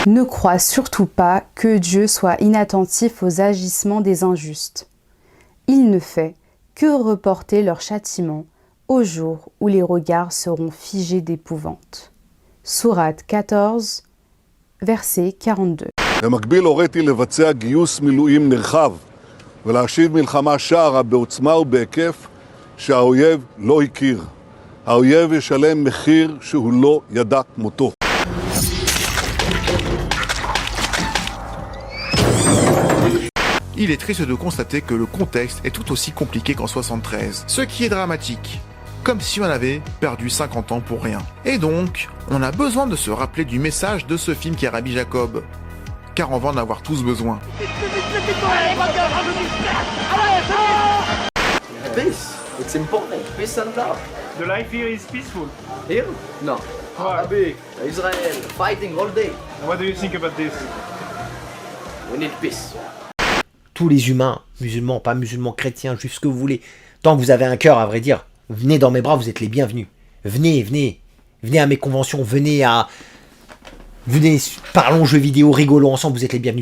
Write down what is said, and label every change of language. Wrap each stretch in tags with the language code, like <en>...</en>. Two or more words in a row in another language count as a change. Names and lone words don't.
<fr>Ne crois surtout pas que Dieu soit inattentif aux agissements des injustes. Il ne fait que reporter leur châtiment au jour où les regards seront figés d'épouvante. Sourate 14, verset 42.</fr> <he>במקביל הוריתי לבצע גיוס מילואים נרחב ולהשיב מלחמה שערה בעוצמה ובהיקף שהאויב לא הכיר. האויב ישלם מחיר שהוא לא ידע כמותו.</he> <fr>Il est triste de constater que le contexte est tout aussi compliqué qu'en 73, ce qui est dramatique, comme si on avait perdu 50 ans pour rien. Et donc, on a besoin de se rappeler du message de ce film qui est Rabbi Jacob, car on va en avoir tous besoin.</fr> <en>Peace, it's important. Peace and love. The life here is peaceful. Here? No. Arabic, Israel, fighting all day. What do you think about this? We need peace.</en> <fr>Tous les humains, musulmans, pas musulmans, chrétiens, juifs, ce que vous voulez, tant que vous avez un cœur, à vrai dire, venez dans mes bras, vous êtes les bienvenus. Venez, venez, venez à mes conventions, venez, parlons jeux vidéo, rigolons ensemble, vous êtes les bienvenus.</fr>